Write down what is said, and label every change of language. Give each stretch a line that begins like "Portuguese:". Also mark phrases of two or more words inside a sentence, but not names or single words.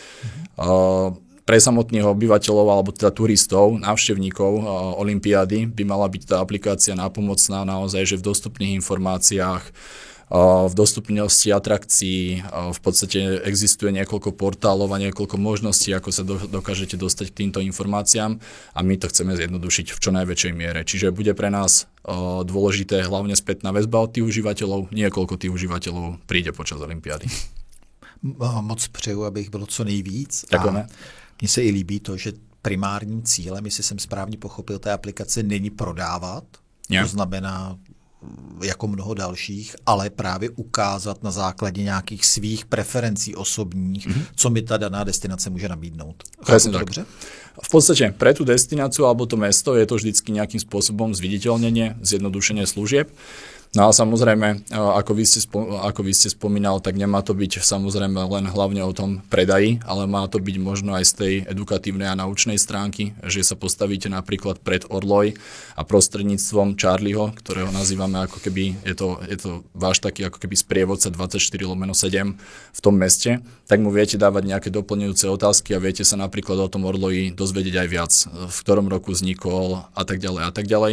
Slovak: Pre samotných obyvateľov alebo teda turistov, návštevníkov olympiády by mala byť tá aplikácia nápomocná naozaj, že v dostupných informáciách, v dostupnosti atrakcií, v podstate existuje niekoľko portálov a niekoľko možností, ako sa dokážete dostať k týmto informáciám a my to chceme zjednodušiť v čo najväčšej miere. Čiže bude pre nás dôležité hlavne spätná väzba od tých užívateľov, niekoľko tých užívateľov príde počas olympiády.
Czech: Moc přeju, aby ich bylo co nejvíc.
Slovak: Ďakujeme.
Czech: Mně se i líbí to, že primárním cílem, jestli jsem správně pochopil, té aplikace není prodávat, to znamená jako mnoho dalších, ale právě ukázat na základě nějakých svých preferencí osobních, co mi ta daná destinace může nabídnout. Chápu to dobře?
Slovak: V podstate pre tú destináciu alebo to mesto je to vždycky nejakým spôsobom zviditeľnenie, zjednodušenie služieb. No a samozrejme, ako vy ste spomínal, tak nemá to byť samozrejme len hlavne o tom predaji, ale má to byť možno aj z tej edukatívnej a naučnej stránky, že sa postavíte napríklad pred Orloj a prostredníctvom Charlieho, ktorého nazývame ako keby, je to váš taký ako keby sprievodca 24/7 v tom meste, tak mu viete dávať nejaké doplňujúce otázky a viete sa napríklad o tom Orloji dozvedieť aj viac, v ktorom roku vznikol a tak ďalej a tak ďalej.